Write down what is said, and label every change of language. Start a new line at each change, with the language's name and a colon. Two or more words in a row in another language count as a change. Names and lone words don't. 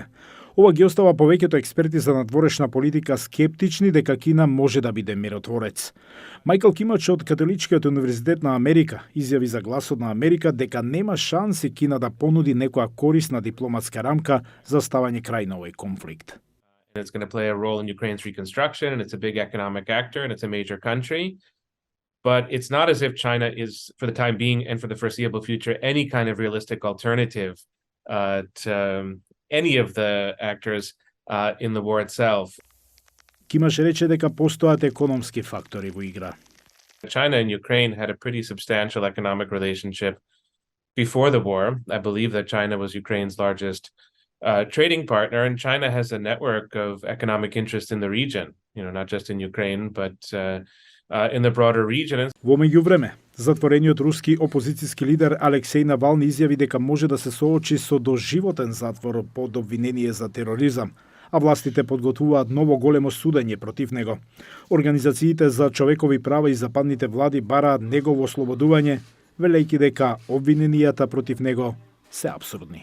Macedonian: Ова ги остава повеќето експерти за надворешна политика скептични дека Кина може да биде миротворец. Мајкл Кимач од Католичкиот универзитет на Америка изјави за Гласот на Америка дека нема шанси Кина да понуди некоја корисна дипломатска рамка за ставање крај на овој конфликт.
English: It's going to play a role in Ukraine's reconstruction, and it's a big economic actor, and it's a major country. But it's not as if China is, for the time being and for the foreseeable future, any kind of realistic alternative to any of the actors in the war itself.
Macedonian: Кимаш рече дека постојат економски фактори во игра.
English: China and Ukraine had a pretty substantial economic relationship before the war. I believe that China was Ukraine's largest trading partner, and China has a network of economic interest in the region, not just in Ukraine, but in the broader region.
Macedonian: Во меѓувреме, затворениот руски опозицијски лидер Алексеј Навални изјави дека може да се соочи со доживотен затвор под обвинение за тероризам, а властите подготвуваат ново големо судење против него. Организациите за човекови права и западните влади бараат негово ослободување, велејќи дека обвиненијата против него се апсурдни.